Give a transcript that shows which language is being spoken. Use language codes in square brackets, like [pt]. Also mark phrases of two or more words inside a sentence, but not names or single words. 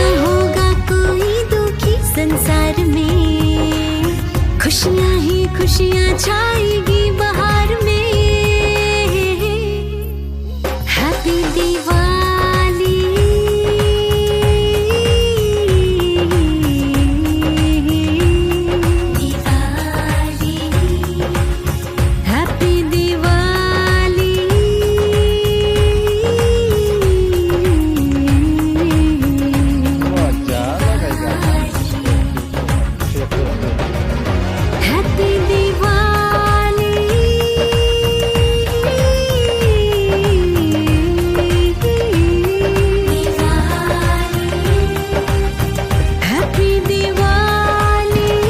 [hi] होगा कोई दुखी संसार में खुशियाँ ही खुशियाँ छाएगी बहार में हैप्पी दिवाली दिवाली हैप्पी दिवाली [id] Wah, jalan kayak [hi] हैप्पी दिवाली हैप्पी दिवाली